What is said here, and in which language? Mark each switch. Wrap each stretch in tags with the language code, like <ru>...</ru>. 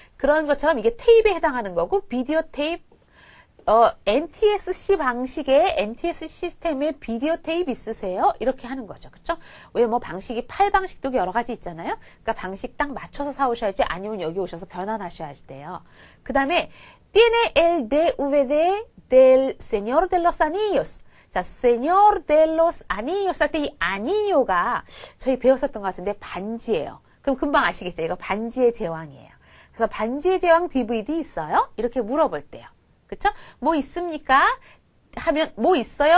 <ko>그런 것처럼 이게 테이프에 해당하는 거고 비디오 테이프 NTSC 방식의 NTSC 시스템에 비디오 테이프 있으세요? 이렇게 하는 거죠. 그쵸? 왜 뭐 방식이 8방식도 여러 가지 있잖아요? 그러니까 방식 딱 맞춰서 사오셔야지 아니면 여기 오셔서 변환하셔야 돼요.</ko> <es>그 다음에 Tiene el DVD del Señor de los Anillos.</es> <ko>자, Señor de los Anillos 할 때 이 anillo가 저희 배웠었던 것 같은데 반지예요. 그럼 금방 아시겠죠? 이거 반지의 제왕이에요. 그래서 반지의 제왕 DVD 있어요? 이렇게 물어볼 때요. 그쵸? 뭐 있습니까? 하면 뭐 있어요?</ko>